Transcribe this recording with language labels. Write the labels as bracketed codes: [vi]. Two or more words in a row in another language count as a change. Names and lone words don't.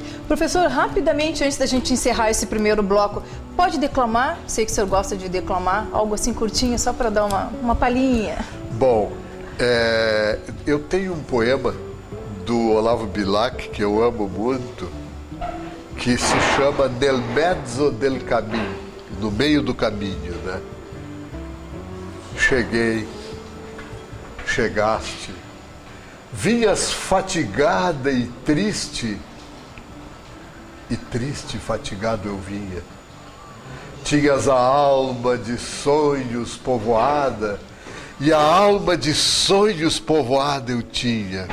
[pt] Professor, rapidamente, antes da gente encerrar esse primeiro bloco, pode declamar? Sei que o senhor gosta de declamar, algo assim curtinho, só para dar uma palhinha. Bom, eu tenho um poema do Olavo Bilac, que eu amo muito, que se chama Nel mezzo del cammino, no meio do caminho, né? Chegaste, vinhas fatigada e triste e fatigado eu vinha. Tinhas a alma de sonhos povoada, e a alma de sonhos povoada eu tinha.